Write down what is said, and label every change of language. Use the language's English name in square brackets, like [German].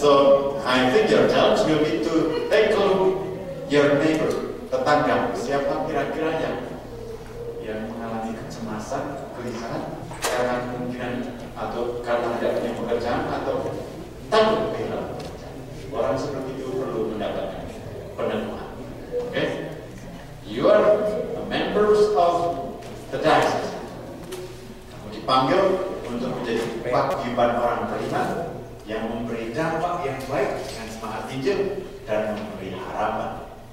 [English] So I think your challenge will be to take a look your neighbor, tetangga. [Indonesian] Siapa kira-kira yang mengalami kecemasan, kegelisahan karena kemungkinan atau karena tidak punya pekerjaan atau takut kehilangan pekerjaan. Orang seperti itu perlu mendapatkan peneguhan. [English] Okay? You are members of the diocese. [Indonesian] Kamu dipanggil untuk menjadi paguyuban orang beriman yang memberi dampak yang baik dengan semangat Injil dan memberi harapan.